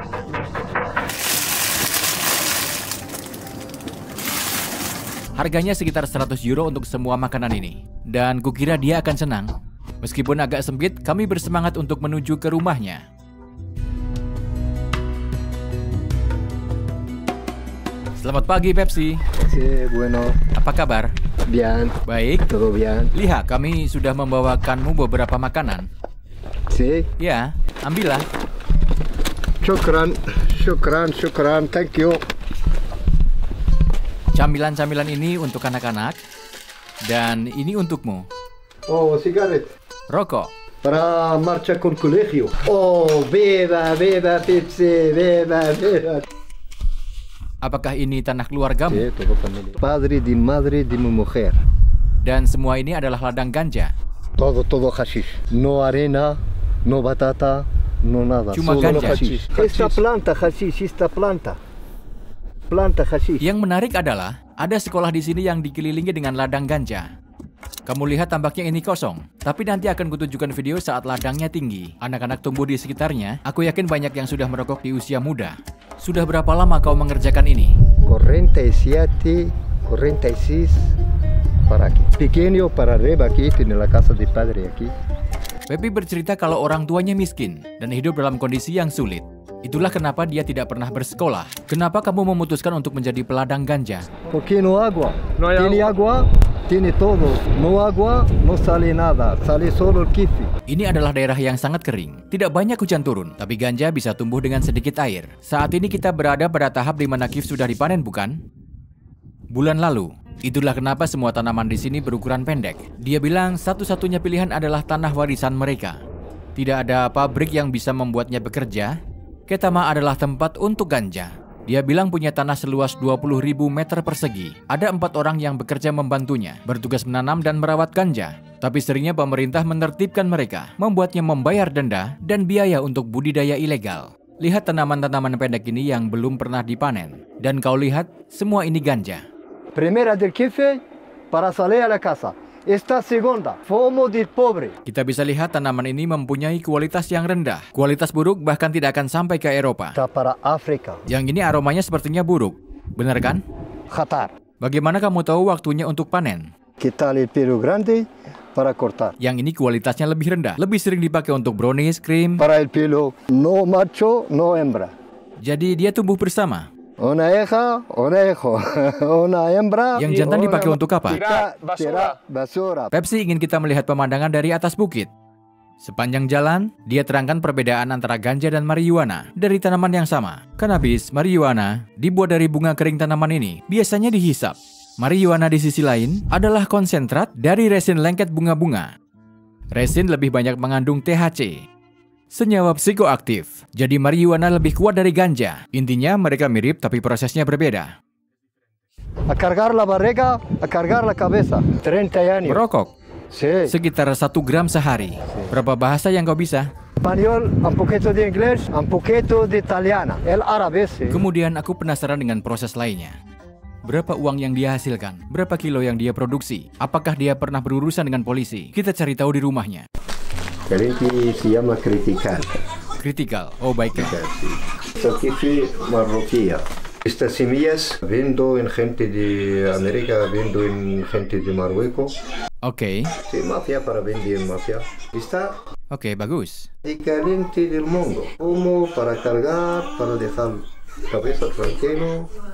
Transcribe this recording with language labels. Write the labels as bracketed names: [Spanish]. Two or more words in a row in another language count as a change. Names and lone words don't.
[Indonesian] Harganya sekitar 100 euro untuk semua makanan ini. Dan kukira dia akan senang. Meskipun agak sempit, kami bersemangat untuk menuju ke rumahnya. Selamat pagi, Pepsi. [Spanish] Sí, bueno. [Indonesian] Apa kabar? [Spanish] Bien. [Indonesian] Baik. [Spanish] Todo bien. [Indonesian] Lihat, kami sudah membawakanmu beberapa makanan. [Spanish] Sí. [Indonesian] Ya, ambillah. Syukran, [English] thank you. [Indonesian] Camilan-camilan ini untuk anak-anak. Dan ini untukmu. [English] Oh, cigarette. [Indonesian] Rokok. [Spanish] Para marcha con colegio. Oh, viva Pepsi, viva. [Indonesian] Apakah ini tanah keluargamu? [Spanish] Sí, todo familia. Padre di madre di mi mujer. [Indonesian] Dan semua ini adalah ladang ganja. [Spanish] Todo hashish. No arena, no batata, no nada. [Indonesian] Cuma [Spanish] Solo [Indonesian] ganja. [Spanish] hashish. Esta planta hashish, esta planta. Planta hashish. [Indonesian] Yang menarik adalah, ada sekolah di sini yang dikelilingi dengan ladang ganja. Kamu lihat tampaknya ini kosong, tapi nanti akan kutunjukkan video saat ladangnya tinggi. Anak-anak tumbuh di sekitarnya, aku yakin banyak yang sudah merokok di usia muda. Sudah berapa lama kau mengerjakan ini? [Spanish] 47, 46 para aquí. Pequeño para arriba aquí, tiene la casa de padre aquí. [Indonesian] Pepi bercerita kalau orang tuanya miskin dan hidup dalam kondisi yang sulit. Itulah kenapa dia tidak pernah bersekolah. Kenapa kamu memutuskan untuk menjadi peladang ganja? [Spanish] Porque no agua. Tiene agua, tiene todo. No agua, no sale nada. Sale solo el kifi. [Indonesian] Ini adalah daerah yang sangat kering. Tidak banyak hujan turun, tapi ganja bisa tumbuh dengan sedikit air. Saat ini kita berada pada tahap di mana kif sudah dipanen, bukan? Bulan lalu. Itulah kenapa semua tanaman di sini berukuran pendek. Dia bilang satu-satunya pilihan adalah tanah warisan mereka. Tidak ada pabrik yang bisa membuatnya bekerja. Ketama adalah tempat untuk ganja. Dia bilang punya tanah seluas 20.000 meter persegi. Ada 4 orang yang bekerja membantunya, bertugas menanam dan merawat ganja. Tapi seringnya pemerintah menertibkan mereka, membuatnya membayar denda dan biaya untuk budidaya ilegal. Lihat tanaman-tanaman pendek ini yang belum pernah dipanen. Dan kau lihat, semua ini ganja. [Spanish] Primera del kifi para salir a la casa. Esta segunda, fomo del pobre. [Indonesian] Kita bisa lihat tanaman ini mempunyai kualitas yang rendah. Kualitas buruk bahkan tidak akan sampai ke Eropa. [Spanish] Está para África. [Indonesian] Yang ini aromanya sepertinya buruk. Benar kan? Jatar. Bagaimana kamu tahu waktunya untuk panen? [Spanish] Quitarle el pelo grande para cortar. [Indonesian] Yang ini kualitasnya lebih rendah. Lebih sering dipakai untuk brownies, krim. [Spanish] Para el pelo no macho, no hembra. [Indonesian] Jadi dia tumbuh bersama. [Spanish] Una hija, una hijo. Una hembra. [Indonesian] Yang jantan dipakai untuk apa? [Spanish] Tirar basura. [Indonesian] Pepsi ingin kita melihat pemandangan dari atas bukit. Sepanjang jalan, dia terangkan perbedaan antara ganja dan marijuana dari tanaman yang sama. Cannabis, marijuana, dibuat dari bunga kering tanaman ini, biasanya dihisap. Marijuana di sisi lain adalah konsentrat dari resin lengket bunga-bunga. Resin lebih banyak mengandung THC, senyawa psikoaktif. Jadi marijuana lebih kuat dari ganja. Intinya mereka mirip tapi prosesnya berbeda. [Spanish] A cargar la barriga, a cargar la cabeza. 30 años. [Indonesian] Merokok [Spanish] Sí. [Indonesian] sekitar 1 gram sehari. Berapa bahasa yang kau bisa? [Spanish] Español, un poquito de inglés, un poquito de italiana. El árabe, sí. [Indonesian] Kemudian aku penasaran dengan proses lainnya. Berapa uang yang dia hasilkan? Berapa kilo yang dia produksi? Apakah dia pernah berurusan dengan polisi? Kita cari tahu di rumahnya. [Spanish] Caliente se llama criticar. [Indonesian] Kritikal. Oh, baiklah. [Spanish] Esta kifi marroquía. Estas semillas vendo en gente de América, vendo en gente de Marruecos. [Indonesian] Oke. [Spanish] Sí, mafia para vender mafia. Está [Indonesian] Oke, bagus. [Spanish] el caliente del mundo. Como para cargar, para dejar cabeza tranquilo.